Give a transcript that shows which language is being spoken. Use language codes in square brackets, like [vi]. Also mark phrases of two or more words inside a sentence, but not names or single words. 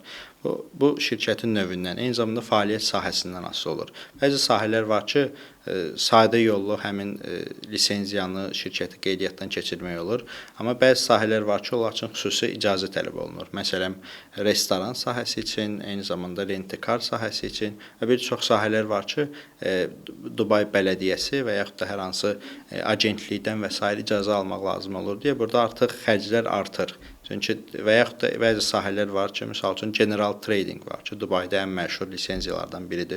[az] Bu şirkətin növündən, eyni zamanda fəaliyyət sahəsindən asılı olur. Bəzi sahələr var ki, sadə yollu həmin lisenziyanı şirkəti qeydiyyatdan keçirmək olur. Amma bəzi sahələr var ki, onlar üçün xüsusi icazə tələb olunur. Məsələn, restoran sahəsi üçün, eyni zamanda rent-a-car sahəsi üçün və bir çox sahələr var ki, Dubay bələdiyyəsi və yaxud da hər hansı agentlikdən və s. icazə almaq lazım olur deyə burada artıq xərclər artır. Çünki və yaxud da bəzi sahələr var ki, misal üçün [en] general trading [az] var ki, Dubayda ən məşhur lisenziyalardan biridir.